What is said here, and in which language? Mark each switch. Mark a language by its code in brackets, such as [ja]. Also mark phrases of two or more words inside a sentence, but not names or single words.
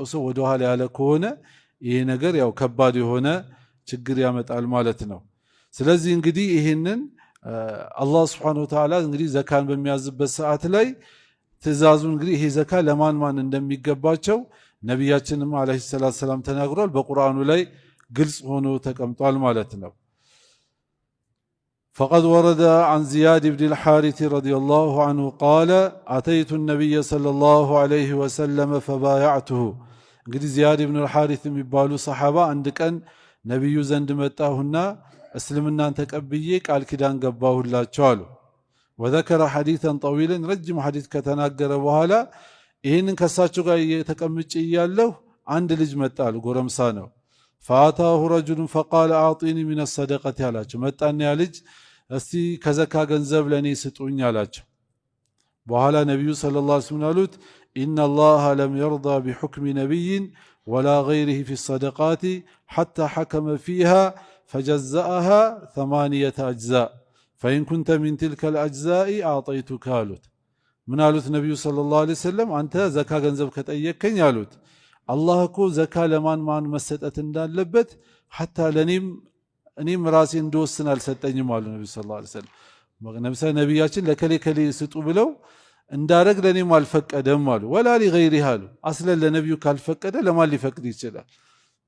[am] ሰው ወደ ኋላ ያለ ከሆነ ይሄ ነገር ያው ከባድ የሆነ ችግር ያመጣል ማለት ነው። ስለዚህ እንግዲህ ይሄንን አላህ [ar] سبحانه وتعالى [am] እንግዲህ ዘካን በሚያዝበት ሰዓት ላይ ትእዛዙ እንግዲህ ይሄ ዘካ ለማን ማን እንደሚገባቸው ነቢያችንም [ar] عليه الصلاة والسلام [am] ተናግሯል። በቁርአኑ ላይ ግልጽ ሆኖ ተቀምጧል ማለት ነው። [ar] فقد ورد عن زياد بن الحارث رضي الله عنه قال أتيت النبي صلى الله عليه وسلم فبايعته. [am] እንግዲህ ዚያድ ብን الحارث የሚባሉ ሰሐባ አንድ ቀን ነብዩ ዘንድ መጣሁና እስልምናን ተቀብዬ ቃል ኪዳን ገባሁላቸው አሉ። [ar] وذكر حديثا طويلا [am] ረጅም ሐዲስ ከተናገረ በኋላ ይህንን ከሳቸው ጋር ተቀምጬ እያለሁ አንድ ልጅ መጣሉ፣ ጎረምሳ ነው። [ar] فاتاه رجل فقال اعطيني من الصدقه [am] አላቸው። መጣና ያ ልጅ እስቲ ከዘካ ገንዘብ ለኔ ስጡኝ አላቸው። በኋላ ነብዩ [ar] صلى الله عليه وسلم [am] አሉት [ar] ان الله لم يرضى بحكم نبي ولا غيره في الصدقات حتى حكم فيها فجزأها 8 أجزاء فإن كنت من تلك الأجزاء أعطيتك [am] አሉት። ምን አሉት ነብዩ [ar] صلى الله عليه وسلم? [am] አንተ ዘካ ገንዘብ ከጠየቀኝ አሉት አላህ እኮ ዘካ ለማን ማን መሰጠት እንዳለበት ሐታ እኔም ራሴ እንደወስን አልሰጠኝም አሉ ነብዩ [ar] صلى الله عليه وسلم። [am] ነቢያችን ለከሌ ከሌ ስጡ ብለው እንዳረግ ለኔም አልፈቀደም አሉ። [ar] ولا لغيره [am] አሉ። አስለን ለነብዩ ካልፈቀደ ለማን ሊፈቅድ ይችላል?